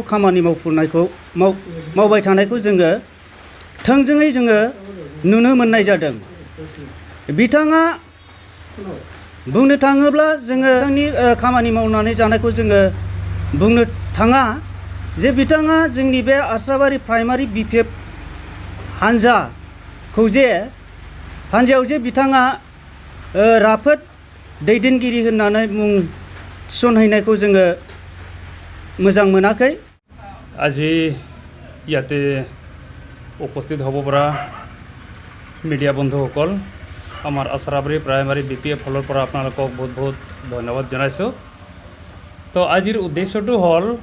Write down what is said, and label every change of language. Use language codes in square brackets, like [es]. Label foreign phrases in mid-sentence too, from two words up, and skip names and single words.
[brx] खामानि मावबाय थानायखौ जोङो थोंजोङै जोङो नुनो मोननाय जादों बिथाङा बुंनो थाङोब्ला जोङो बिथांनि खामानि मावनानै जानायखौ जोङो बुंनो थाङा जे बिथाङा जोंनि बे आस्राबारि प्राइमारि बिपिएफ हान्जायाव जे बिथाङा राफोद दैदेनगिरि होननानै मुं थिसनहैनायखौ जोङो मोजां मोनाखै [as] আজি ইয়াতে উপস্থিত হ'ব পৰা মিডিয়া বন্ধুসকল আমাৰ আশ্ৰাবাৰী প্ৰাইমাৰী বিপিএফ ফালৰ পৰা আপোনালোকক বহুত বহুত ধন্যবাদ জনাইছোঁ তো আজিৰ উদ্দেশ্যটো হ'ল